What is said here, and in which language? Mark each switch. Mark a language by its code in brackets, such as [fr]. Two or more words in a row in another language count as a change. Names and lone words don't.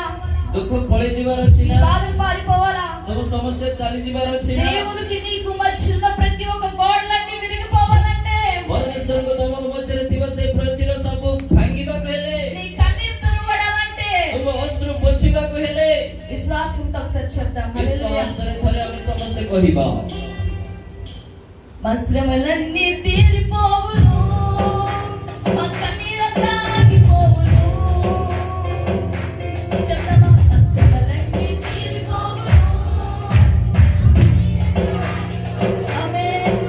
[or] ଦୁଃଖ ପଳେଇ ଯିବାର ଅଛି [te] మీ [or] ନା? [te] బాధలు పారిపోవాలా? [or] ତମ ସମସ୍ୟା ଚାଲି ଯିବାର ଅଛି ନା? [te] దేవునికి నీకు మధ్యన ప్రతి ఒక్క గోడలన్నీ విరిగిపోవాలంటే [or] ପରମେଶ୍ୱରଙ୍କ ତମ ମଝିରେ ଥିବା ସେ ପ୍ରାଚୀର ସବୁ ଭାଙ୍ଗିବାକୁ ହେଲେ, [te] నీ కన్నీరు తుడవడాలంటే [or] ତମ ଅଶ୍ରୁ ପୋଛିବାକୁ ହେଲେ [te] విశ్వాసంతో ఒకసారి చెప్తాం. హల్లెలూయా. [or] ବିଶ୍ୱାସରେ ଥରେ ଆମେ ସମସ୍ତେ କହିବା [te] మా శ్రమలన్నీ తీరిపోవును. మా కన్నీరంతా ఆగిపోవును. చెప్తామా? మా శ్రమలన్నీ తీరిపోవును. ఆమేన్.